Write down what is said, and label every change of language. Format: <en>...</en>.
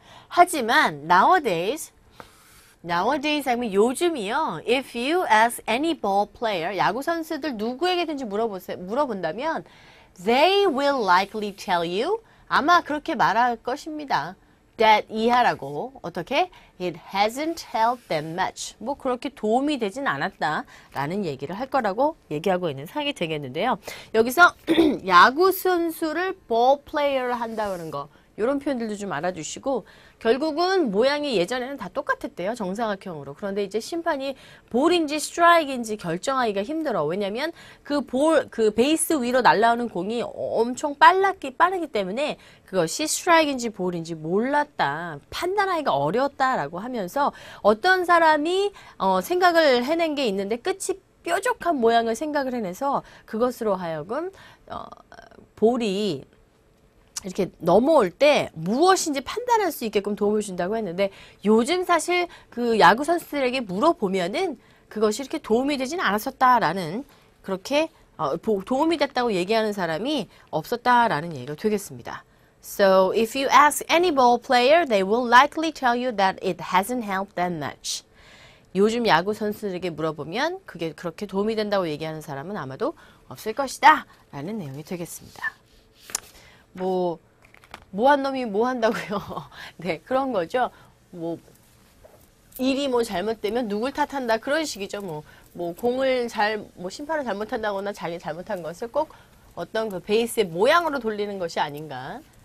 <ko>하지만 nowadays 하면 요즘이요.</ko> <en>If you ask any ball player,</en> <ko>야구 선수들 누구에게든지 물어본다면</ko> <en>they will likely tell you,</en> <ko>아마 그렇게 말할 것입니다. that 이하라고. 어떻게?</ko> <en>It hasn't helped them much.</en> <ko>뭐 그렇게 도움이 되진 않았다라는 얘기를 할 거라고 얘기하고 있는 상황이 되겠는데요. 여기서 야구 선수를 ball player를 한다는 거, 이런 표현들도 좀 알아주시고, 결국은 모양이 예전에는 다 똑같았대요. 정사각형으로. 그런데 이제 심판이 볼인지 스트라이크인지 결정하기가 힘들어. 왜냐면 그 베이스 위로 날아오는 공이 엄청 빠르기 때문에 그것이 스트라이크인지 볼인지 몰랐다. 판단하기가 어려웠다라고 하면서 어떤 사람이 생각을 해낸 게 있는데 끝이 뾰족한 모양을 생각을 해내서 그것으로 하여금 볼이 이렇게 넘어올 때 무엇인지 판단할 수 있게끔 도움을 준다고 했는데, 요즘 사실 그 야구 선수들에게 물어보면은 그것이 이렇게 도움이 되진 않았었다라는, 그렇게 도움이 됐다고 얘기하는 사람이 없었다라는 얘기가 되겠습니다.</ko> <en>So if you ask any ball player, they will likely tell you that it hasn't helped them much.</en> <ko>요즘 야구 선수들에게 물어보면 그게 그렇게 도움이 된다고 얘기하는 사람은 아마도 없을 것이다 라는 내용이 되겠습니다. 뭐한 놈이 뭐 한다고요? 네, 그런 거죠. 일이 잘못되면 누굴 탓한다, 그런 식이죠. 공을 심판을 잘못한다거나 자기 잘못한 것을 꼭 어떤 그 베이스의 모양으로 돌리는 것이 아닌가.</ko>